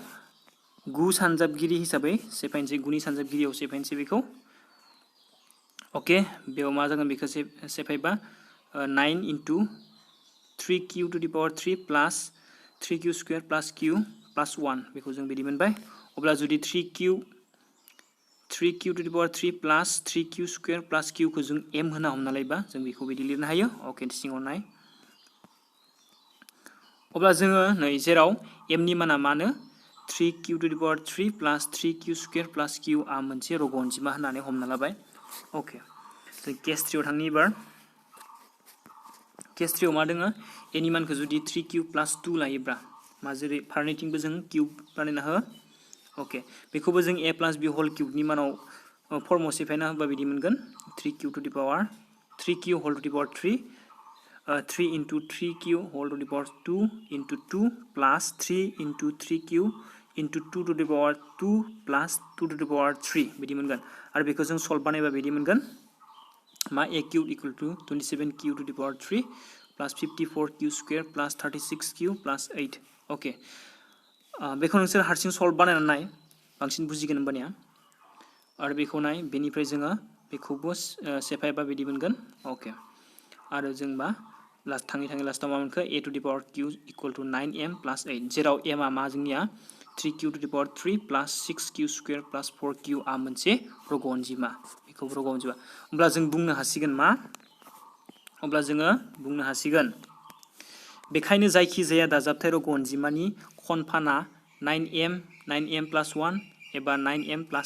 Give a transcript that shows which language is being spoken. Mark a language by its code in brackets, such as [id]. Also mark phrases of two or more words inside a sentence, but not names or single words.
[brx] 9 सानजाबगिरि हिसाबै सेफायनोसै 9 नि सानजाबगिरियाव सेफायनोसै बेखौ अके बेयाव मा जागोन बेखौ सेफायबा [en] 9 into 3q to the power 3 plus 3q square plus q plus 1 [brx] बेखौ जों बिदि मोनबाय अब्ला जुदि [en] 3q to the power 3 plus 3q square plus q [brx] को जों m होना हमना लायोबा जों बेखौ बिदि लिरनो हायो अके सिङाव नाय अब्ला जोङो नै जेराव m नि माना मानो [en] 3q to the power 3 plus 3q square plus q [brx] आ मोनसे रग' अनजिमा होननानै हमना लाबाय अके जों केस 3 आव थांनि एबार केस 3 आव मा दोङो a नि मानखौ जुदि [en] 3q plus 2 [brx] लायोब्ला मा जेरै फारनैथिंबो जों क्यूब बानायना हो अके बेखौबो जों [en] a plus b whole cube [brx] नि मानाव फर्माव सेफायना होबा बिदि मोनगोन [en] 3q to the power 3q whole to the power 3 3 into 3q whole to the power 2 into 2 plus 3 into 3q into 2 to the power 2 plus 2 to the power 3 [brx] बिदि मोनगोन आरो बेखौ जों सल्व बानायबा बिदि मोनगोन मा [en] a cube equal to 27q to the power 3 plus 54q square plus 36q plus 8 [brx] ओके बेखौ नोंसोर हारसिं सल्व बानायनानै नाय बांसिन बुजिगोन होमबानिया आरो बेखौ नाय बेनिफ्राय जोङो बेखौबो सेफायबा बिदि मोनगोन ओके आरो जोंबा लास्ट थाङै लास्टाव मा मोनखो [en] a to the power q equal to 9m plus 8 [brx] जेराव m आ मा जोंनिया [en] 3q to the power 3 plus 6q square plus 4q [brx] आ मोनसे रग' अनजिमा बेखौ रग' अनजिमा होमब्ला जों बुंनो हासिगोन मा अब्ला जोङो बुंनो हासिगोन बेखायनो जायखि जाया दाजाबथाय रग' अनजिमानि खनफाना [en] 9m plus 1 [brx] एबा [en] 9m plus